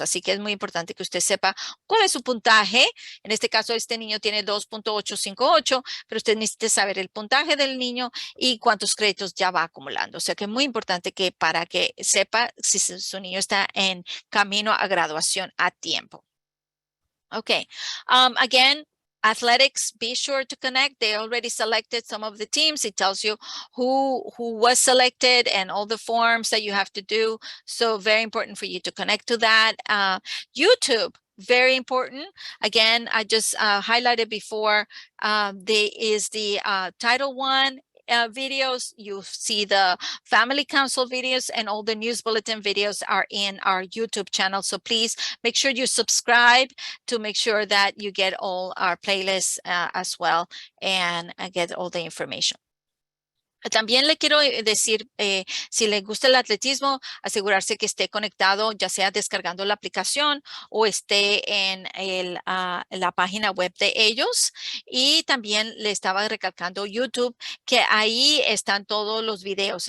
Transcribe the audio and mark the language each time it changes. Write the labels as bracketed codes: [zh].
[es] Así que es muy importante que usted sepa cuál es su puntaje. En este caso, este niño tiene 2.858, pero usted necesita saber el puntaje del niño y cuántos créditos ya va acumulando. O sea que es muy importante que para que sepa si su niño está en camino a graduación a tiempo. [en] Okay. Again, athletics, be sure to connect. They already selected some of the teams. It tells you who was selected and all the forms that you have to do. So very important for you to connect to that. YouTube, very important. Again, I just highlighted before, there is the Title I videos. You see the family council videos, and all the news bulletin videos are in our YouTube channel. So please make sure you subscribe to make sure that you get all our playlists as well and get all the information. [es] También le quiero decir, si le gusta el atletismo, asegurarse que esté conectado, ya sea descargando la aplicación o esté en la página web de ellos. Y también le estaba recalcando YouTube, que ahí están todos los videos.